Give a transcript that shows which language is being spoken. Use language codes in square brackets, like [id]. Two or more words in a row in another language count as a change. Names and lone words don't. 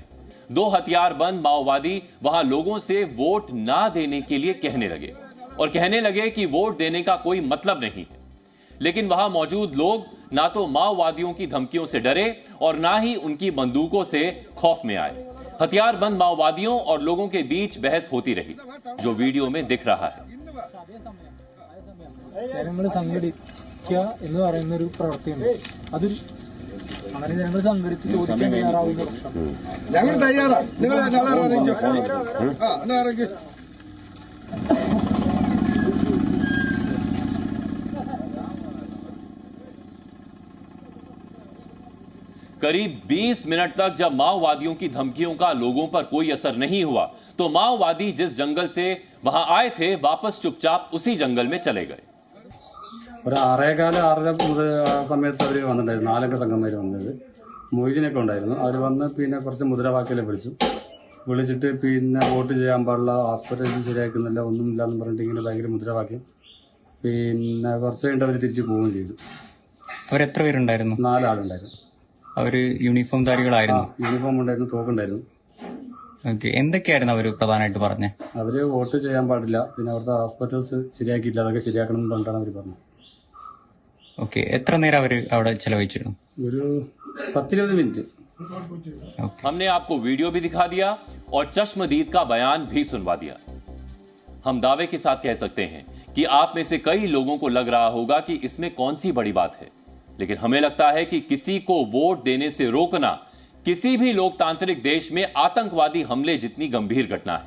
[hi] 2 हथियारबंद माओवादी वहां लोगों से वोट ना देने के लिए कहने लगे और कहने लगे कि वोट देने का कोई मतलब नहीं है। लेकिन वहां मौजूद लोग ना तो माओवादियों की धमकियों से डरे और ना ही उनकी बंदूकों से खौफ में आए। हथियारबंद माओवादियों और लोगों के बीच बहस होती रही, जो वीडियो में दिख रहा है। [ml] അങ്ങനെ ഞങ്ങൾ സംഘടിച്ച് ചോദിക്കാൻ തയ്യാറാവുന്ന പക്ഷം ഞങ്ങൾ തയ്യാറാ. നിങ്ങൾ ഇറങ്ങിക്കോ. എന്നാ ഇറങ്ങി. [hi] करीब 20 मिनट तक जब माओवादियों की धमकियों का लोगों पर कोई असर नहीं हुआ, तो माओवादी जिस जंगल से वहां आए थे वापस चुपचाप उसी जंगल में चले गए। [ml] ഒരു 6:15 മുതൽ ആ സമയത്ത് അവർ വന്നിട്ടുണ്ടായിരുന്നു. 4 അംഗ സംഘമാര് വന്നത്. മൊയ്തീനൊക്കെ ഉണ്ടായിരുന്നു. അവർ വന്ന് പിന്നെ കുറച്ച് മുദ്രാവാക്യം വിളിച്ചിട്ട് പിന്നെ വോട്ട് ചെയ്യാൻ പാടില്ല, ഹോസ്പിറ്റലിൽ ശരിയാക്കുന്നില്ല, ഒന്നുമില്ല എന്ന് പറഞ്ഞിട്ട് ഇങ്ങനെ ഭയങ്കര മുദ്രാവാക്യം. പിന്നെ കുറച്ച് കഴിഞ്ഞിട്ട് അവർ തിരിച്ചു പോവുകയും ചെയ്തു. അവരെത്ര പേരുണ്ടായിരുന്നു? 4 ആളുണ്ടായിരുന്നു. അവര് യൂണിഫോം ധാരികളായിരുന്നു? യൂണിഫോം ഉണ്ടായിരുന്നു, തോക്കുണ്ടായിരുന്നു. ഓക്കെ, എന്തൊക്കെയായിരുന്നു അവര് പ്രധാനമായിട്ട് പറഞ്ഞത്? അവര് വോട്ട് ചെയ്യാൻ പാടില്ല, പിന്നെ അവിടുത്തെ ഹോസ്പിറ്റൽസ് ശരിയാക്കിയില്ല, അതൊക്കെ ശരിയാക്കണം എന്ന് പറഞ്ഞിട്ടാണ് അവർ പറഞ്ഞത്. ഓക്കെ, എത്ര നേരം അവര് അവിടെ ചെലവഴിച്ചിരുന്നു? ഒരു 10-20 മിനിറ്റ്. [hi] हमने आपको वीडियो भी दिखा दिया और चश्मदीद का बयान भी सुनवा दिया। हम दावे के साथ कह सकते हैं कि आप में से कई लोगों को लग रहा होगा कि इसमें कौन सी बड़ी बात है, लेकिन हमें लगता है कि किसी को वोट देने से रोकना किसी भी लोकतांत्रिक देश में आतंकवादी हमले जितनी गंभीर घटना है।